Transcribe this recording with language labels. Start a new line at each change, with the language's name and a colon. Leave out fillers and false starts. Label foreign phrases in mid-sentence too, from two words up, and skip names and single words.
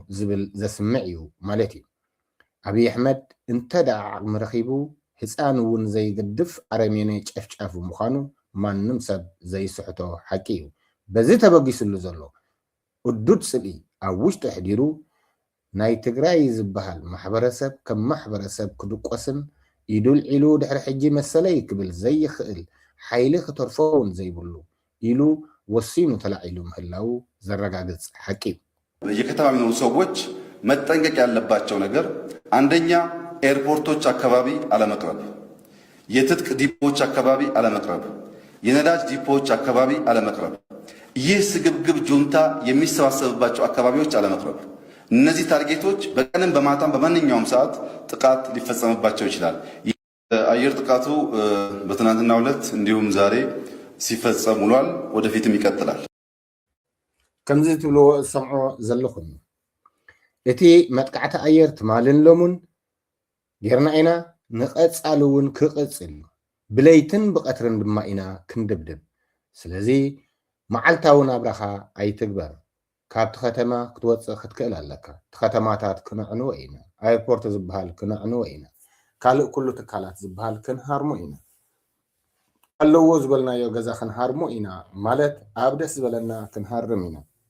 Tigrinya: ዝብል ዘስምዕ እዩ ማለት እዩ ኣብይ ኣሕመድ እንተደኣ ዓቕሚ ረኺቡ ህፃን እውን ዘይገድፍ ኣረሜኔ ጨፍጫፍ ምዃኑ ማንም ሰብ ዘይስሕቶ ሓቂ እዩ በዚ ተበጊስሉ ዘሎ እዱድ ስልኢ ኣብ ውሽጢ ሕዲሩ ናይ ትግራይ ዝበሃል ማሕበረሰብ ከም ማሕበረሰብ ክድቆስን ኢዱል ዒሉ ድሕሪ ሕጂ መሰለይ ክብል ዘይኽእል ሓይሊ ክተርፎውን ዘይብሉ ኢሉ ወሲኑ ተላዒሉ ምህላው ዘረጋግጽ ሐቂ
Amharic: በየከተማ የሚኖሩ ሰዎች መጠንቀቅ ያለባቸው ነገር አንደኛ ኤርፖርቶች አካባቢ አለመቅረብ፣ የትጥቅ ዲፖዎች አካባቢ አለመቅረብ፣ የነዳጅ ዲፖዎች አካባቢ አለመቅረብ፣ ይህ ስግብግብ ጁንታ የሚሰባሰብባቸው አካባቢዎች አለመቅረብ። እነዚህ ታርጌቶች በቀንም በማታም በማንኛውም ሰዓት ጥቃት ሊፈጸምባቸው ይችላል። አየር ጥቃቱ በትናንትናው ዕለት እንዲሁም ዛሬ ሲፈጸም ውሏል። ወደፊትም ይቀጥላል።
Tigrinya: ከምዚ ትብልዎ ሰምዖ ዘለኹም እቲ መጥቃዕቲ ኣየር ትማልን ሎሙን ጌርና ኢና ንቐጻሉ እውን ክቕጽል ብለይትን ብቐትርን ድማ ኢና ክንድብድብ ስለዚ መዓልታዊ ናብራኻ ኣይትግበር ካብቲ ከተማ ክትወፅእ ክትክእል ኣለካ እቲ ከተማታት ክነዕንዎ ኢና ኣየርፖርት ዝበሃል ክነዕንዎ ኢና ካልእ ኩሉ ትካላት ዝበሃል ክንሃርሞ ኢና ኣለዎ ዝበልናዮ ገዛ ክንሃርሞ ኢና ማለት ኣብ ደስ ዝበለና ክንሃርም ኢና